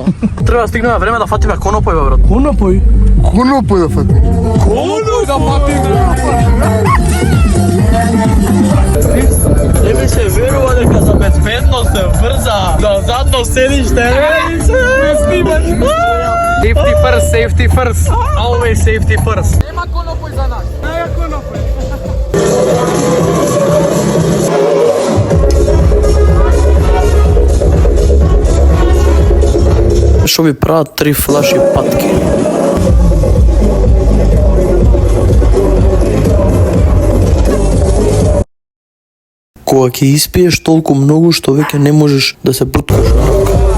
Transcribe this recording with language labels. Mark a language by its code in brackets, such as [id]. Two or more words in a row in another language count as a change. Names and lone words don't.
[mk] Треба да стигнеме време да фатиме конопој, бе, брат. Конопој. Конопој да фати. Конопој да фатиме. Не ми се верува дека за безбедност е брза. Да задно седиште, не снимаш. [en] Safety first. Always safety first. [mk] Нема конопој за нас. Аја конопој. Што ви прават 3 флаши патки? Кога ќе испиеш толку многу што веќе не можеш да се пруткаш на рака.